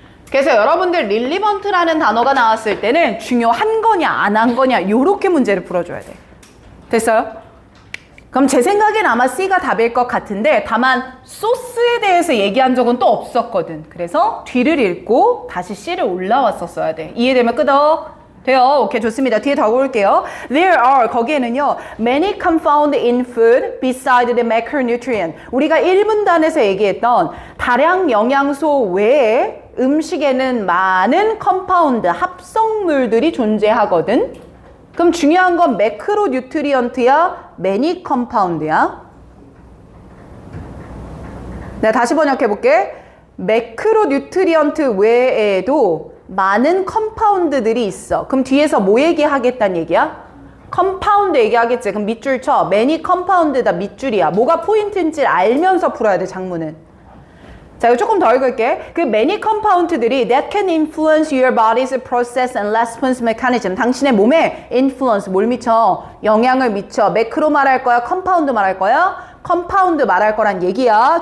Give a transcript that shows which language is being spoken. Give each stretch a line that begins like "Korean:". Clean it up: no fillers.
Korean: 그래서 여러분들 relevant라는 단어가 나왔을 때는 중요한 거냐 안 한 거냐 요렇게 문제를 풀어줘야 돼. 됐어요? 그럼 제 생각엔 아마 C가 답일 것 같은데 다만 소스에 대해서 얘기한 적은 또 없었거든. 그래서 뒤를 읽고 다시 C를 올라왔었어야 돼. 이해되면 끄덕. 돼요. 오케이, 좋습니다. 뒤에 더 볼게요.
English: There are,
Korean: 거기에는요,
English: many compound in food beside the macronutrient.
Korean: 우리가 1분단에서 얘기했던 다량 영양소 외에 음식에는 많은 컴파운드, 합성물들이 존재하거든. 그럼 중요한 건 매크로뉴트리언트야, 매니 컴파운드야? 내가 다시 번역해 볼게. 매크로뉴트리언트 외에도 많은 컴파운드들이 있어. 그럼 뒤에서 뭐 얘기하겠다는 얘기야? 컴파운드 얘기하겠지. 그럼 밑줄 쳐. 매니 컴파운드다 밑줄이야. 뭐가 포인트인지 알면서 풀어야 돼, 작문은. 자, 이거 조금 더 읽을게.
English: 그 many compound들이 that can influence your body's process and response mechanism.
Korean: 당신의 몸에 influence, 뭘 미쳐? 영향을 미쳐. 매크로 말할 거야? 컴파운드 말할 거야? 컴파운드 말할 거란 얘기야.